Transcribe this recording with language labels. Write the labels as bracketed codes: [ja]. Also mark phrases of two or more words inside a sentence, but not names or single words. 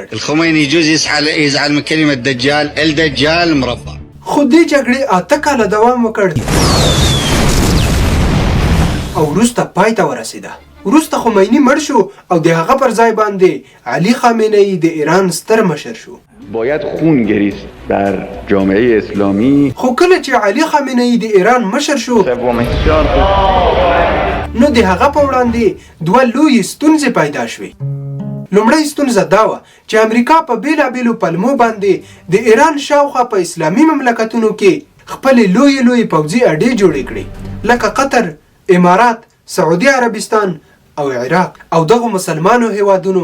[ar] الخمیني يجوز يزعل من كلمة دجال الدجال مربع [ps] خو دې جګړې 8 کاله دوام وکړ او وروسته پای ته ورسېده وروسته خمیني مړ شو او د هغه پر ځای باندې علي خامنه ای د ایران ستر مشر شو [fa] باید خون گریست در جامعه اسلامی [ps] خو کله چې علي خامنه ای د ایران مشر شو نو د هغه په وړاندې دوه لویې ستونزې پیدا شوې لومړی ستونزه دا وه چې امریکا په بیلابیلو پلمو باندې د ایران شاوخوا په اسلامي مملکتونو کې خپلې لویې پوځي اډې جوړې کړې لکه قطر امارات سعودي عربستان او عراق او دغه مسلمانو هیوادونو